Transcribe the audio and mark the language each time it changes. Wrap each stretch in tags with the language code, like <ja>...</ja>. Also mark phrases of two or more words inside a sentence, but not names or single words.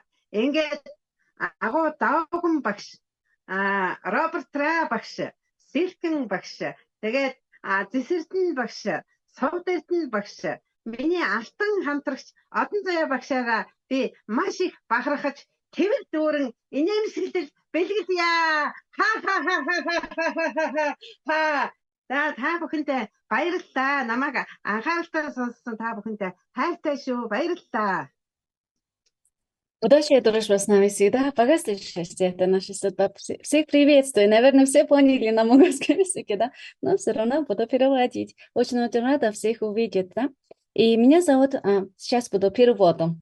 <mn>Ингээд агуу Давган багш, Роберт Тра багш, Силкэн багш, тэгээд Зэсэрдэн багш, Совдэрдэн багш, миний алтан хамтрагч Одон заяа багшаараа би маш их бахархаж тэвэр дүүрэн инээмсэглэл бэлгэлье. За та бүхэндээ баярлалаа. Намайг анхааралтай сонссон та бүхэндээ хайртай шүү. Баярлалаа.</mn> <ru>Удачи, дружба с нами всегда. Пока слышишься, это наши сюда. Всех приветствую. Наверное, все поняли на монгольском языке, да? Но все равно буду переводить. Очень рада всех увидеть, да? И меня зовут, сейчас буду переводом.</ru>